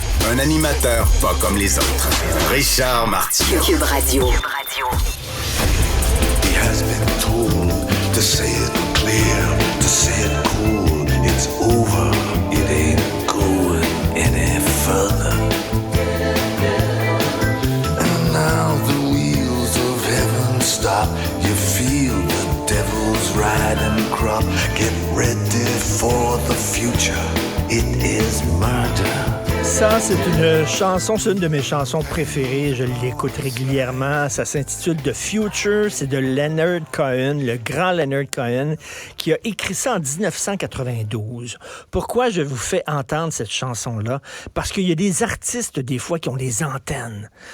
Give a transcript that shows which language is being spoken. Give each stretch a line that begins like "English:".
French: Un animateur pas comme les autres. Richard Martineau. Cube Radio.
English: He has been told to say it clear, to say it cool. It's over, it ain't going any further. And now the wheels of heaven stop. You feel the devil's riding crop. Get ready for the future. It is murder.
French: Ça, c'est une chanson, c'est une de mes chansons préférées. Je l'écoute régulièrement. Ça s'intitule The Future. C'est de Leonard Cohen, le grand Leonard Cohen, qui a écrit ça en 1992. Pourquoi je vous fais entendre cette chanson-là? Parce qu'il y a des artistes, des fois, qui ont des antennes.